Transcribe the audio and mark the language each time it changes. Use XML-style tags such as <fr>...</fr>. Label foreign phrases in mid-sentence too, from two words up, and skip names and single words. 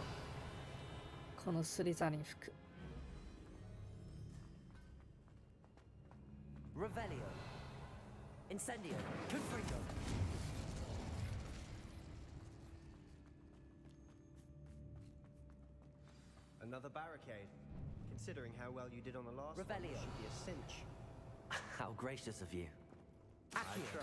<ja>このスリザリン服。</ja> <en>Revelio. Incendio. Confringo. Another barricade. Considering how well you did on the last one, Revelio. it should be a cinch. How gracious of you. I Accio.</en>